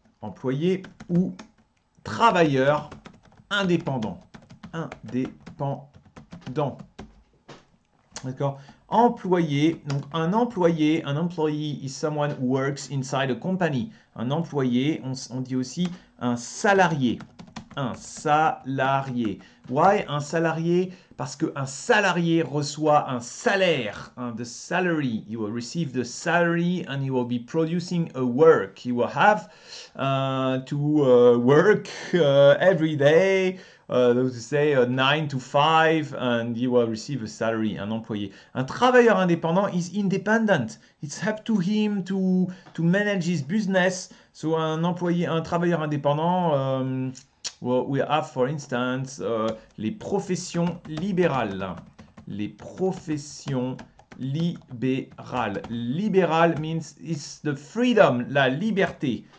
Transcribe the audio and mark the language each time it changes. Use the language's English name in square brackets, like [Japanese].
[French] Employé ou travailleur indépendant. Indépendant. D'accord? Employé, donc un [English] employee is someone who works inside a company. [French] Un employé, on dit aussi un salarié. Un salarié. [English] Why [French] un salarié? Parce qu'un salarié reçoit un salaire. [English] The salary. You will receive the salary and you will be producing a work. You will have to work every day. Say 9 to 5 and you will receive a salary, [French] un employé. Un travailleur indépendant [English] is independent. It's up to him to manage his business. So [French] un travailleur indépendant, [English] well, we have for instance [French] les professions libérales. Les professions libérales. [English] Libéral means it's the freedom, [French] la liberté.